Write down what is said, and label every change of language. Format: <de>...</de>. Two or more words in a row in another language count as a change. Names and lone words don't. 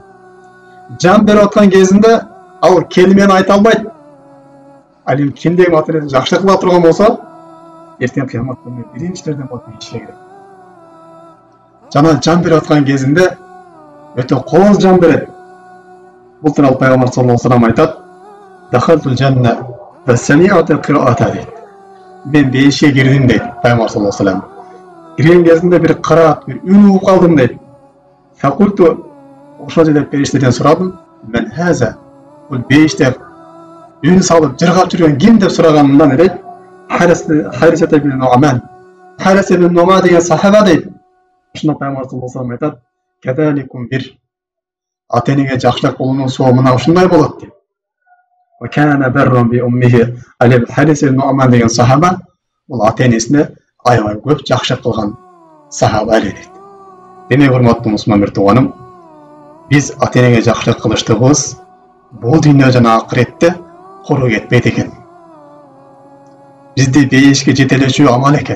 <ky>Жан берип аткан кезинде ал келмени айта албайт. Ал эми кимдеги ата-энесин жакшылык кыла турган болсо эртең кыямат күнү биринчилерден болуп бейишке кирет. Жана жан берип аткан кезинде өтө кооз жан берет. Бул тууралуу Пайгамбар</ky> <ar>صلى الله عليه وسلم</ar> <ky>айтат:</ky> <ar>"دخلت الجنة وسمعت قراءة"</ar> <ky>дейт. Мен бейишке кирдим дейт Пайгамбар</ky> <ar>صلى الله عليه وسلم.</ar> <ky>Кирген кезинде bir кыраат, bir үн угуп калдым дейт. Факульту ошол жерде периштеден сурадым. Мен хаза бул бейиште үн салып жыргап жүргөн ким деп сураганымда дейт. Харисат ибн Нуъман. Харис ибн Нуъман деген сахаба дейт. Ошондо Пайгамбар</ky> <ar>صلى الله عليه وسلم</ar> <ky>айтат:</ky> <ar>"كذلكم البر</ar> <ky>ата-энеге жакшылык кылуунун сообу мына ушундай болот" дейт.</ky> <ar>وكان برا بأمه.</ar> <ky>Ал Харис ибн Нуъман деген сахаба бул ата-энесине аябай көп жакшылык кылган сахаба эле дейт. Демек, урматтуу мусулман бир тууганым, биз ата-энеге жакшылык кылыштыгыбыз бул дүйнө жана акыретте куру кетпейт экен. Бизди бейишке жетелечүү амал экен.</ky>